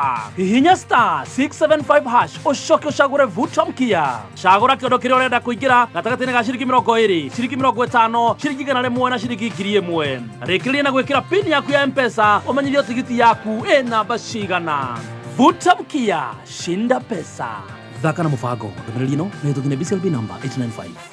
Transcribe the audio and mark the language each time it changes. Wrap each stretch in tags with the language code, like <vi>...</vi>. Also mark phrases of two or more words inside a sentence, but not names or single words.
<ki>Hihinya star 675 hash ũcoke ũcagũre</ki> <sw>vuta mkia.</sw> <ki>Cagũra kĩondo kĩrĩa ũrenda kũingĩra gatagatĩ-inĩ ga ciringi 20, ciringi 50, ciringi 100 na ciringi 1000. Rĩkĩrĩria na gwĩkĩra pin yaku ya M-Pesa ũmenyithio tigiti yaku ĩ namba cigana.</ki> <sw>Vuta mkia, shinda pesa.</sw> <ki>Thaka na mũbango ndũmĩrĩri ĩno nĩ hĩtũkie BCLB number 895.</ki>